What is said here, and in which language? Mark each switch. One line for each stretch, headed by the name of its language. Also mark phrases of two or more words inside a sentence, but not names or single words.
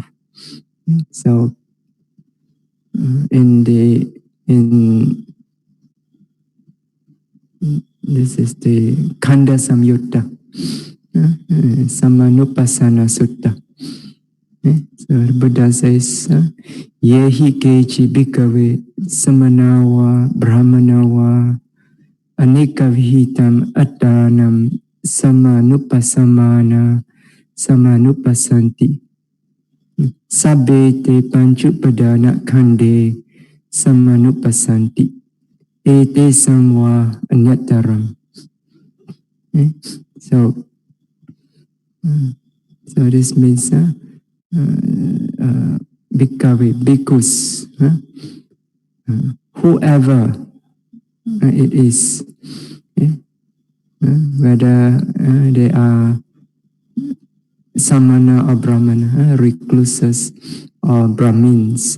English: So this is the Khanda Samyutta, Samanupassana Sutta. So the Buddha says,
Pali: Yehi kechi bhikkhave samanawa brahmanawa anika vihitam attanam samanupasamana samanupasanti sabbe te panchupadana khande samanupasanti ete samva anyataram.
English: Okay? So this means bhikkhave, bhikkhus, whoever it is, whether they are samana or brahmana, recluses or brahmins.